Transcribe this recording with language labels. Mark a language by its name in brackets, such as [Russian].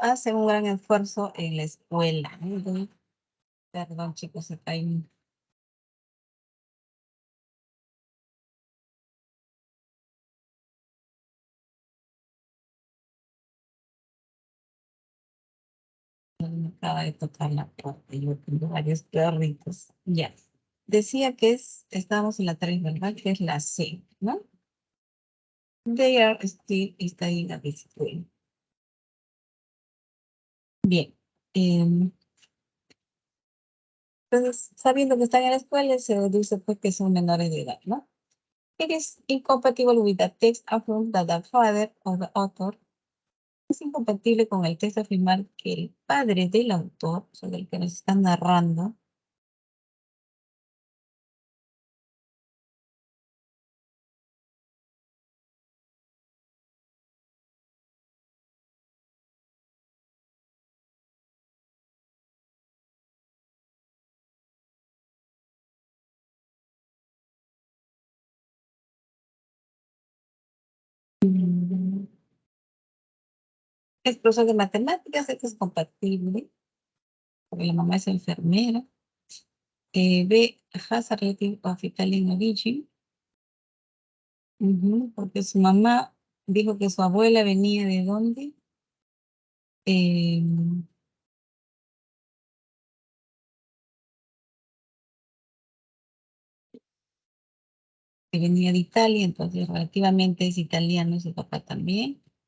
[Spanish] Hacen un gran esfuerzo en la escuela, ¿no? Entonces, perdón, chicos, acá hay me acaba de tocar la puerta. Yo tengo varios perritos. Ya. Decía que estamos en la 3, ¿verdad? Que es la C, ¿no? [English] They are still studying at the school. [Spanish] Bien. Entonces, sabiendo que están en la escuela, se deduce pues que son menores de edad, ¿no? [English] It is incompatible with the text affirm that the father of the author. [Spanish] Es incompatible con el texto afirmar que el padre del autor, o sea, del que nos está narrando, Es profesor de matemáticas, esto es compatible, porque la mamá es enfermera. [English] B, has a relative of Italian origin. [Spanish] Porque su mamá dijo que su abuela venía de dónde. Eh, que venía de Italia, entonces relativamente es italiano su papá también.